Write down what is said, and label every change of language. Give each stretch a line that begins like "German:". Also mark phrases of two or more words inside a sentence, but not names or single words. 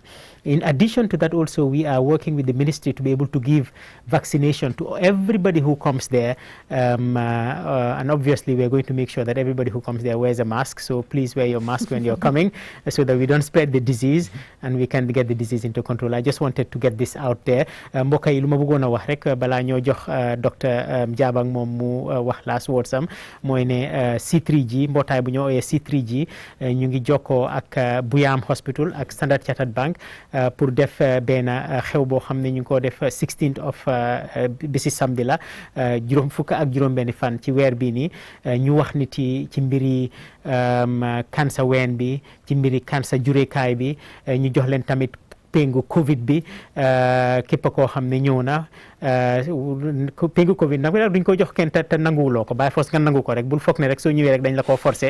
English: In addition to that, also we are working with the ministry to be able to give vaccination to everybody who comes there, and obviously we are going to make sure that everybody who comes there wears a mask. So please wear your mask when you're coming, so that we don't spread the disease and we can get the disease into control. I just wanted wanted to get this out there
Wolof: mbokk yi lu ma bëggoon a wax rek balaa ñoo jox docteur Jabang moom mu wax
English: last words
Wolof: am mooy ne C3G mbootaay bu ñoo ooyee C3G ñu ngi jokkoo ak Buyam Hospital ak Standard Chartered Bank pour def benn xew boo xam ne ñu ngi ko def
English: 16th of
Wolof: bisi samedi la fukk ak juróom-benni fan ci weer bii nii ñu wax nit yi ci mbiri cancer ween bi ci mbiri cancer jureekaay bi ñu jox leen tamit péngu Covid bi képp koo xam ne ñëw na péngu Covid nag duñ ko jox kenn te nanguwuloo ko bàyyi force nga nangu ko rek bul foog ne rek soo ñëwee rek dañ la koo forcé